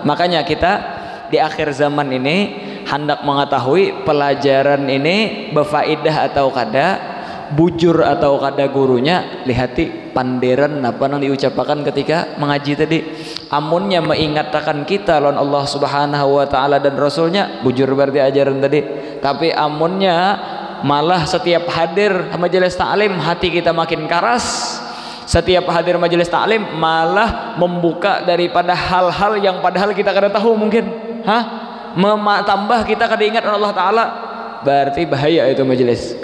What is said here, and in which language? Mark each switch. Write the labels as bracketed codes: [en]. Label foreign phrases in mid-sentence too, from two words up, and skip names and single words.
[bjn] Makanya kita di akhir zaman ini hendak mengetahui pelajaran ini berfaedah atau kada, bujur atau kada gurunya, lihati panderan apa yang diucapkan ketika mengaji tadi. Amunnya mengingatkan kita lawan Allah [ar] سبحانه و تعالى [bjn] dan Rasulnya, bujur berarti ajaran tadi. Tapi amunnya malah setiap hadir majelis taklim hati kita makin keras, setiap hadir majelis taklim malah membuka daripada hal-hal yang padahal kita kada tahu mungkin, tambah kita kada ingat Allah Ta'ala, berarti bahaya itu majelis.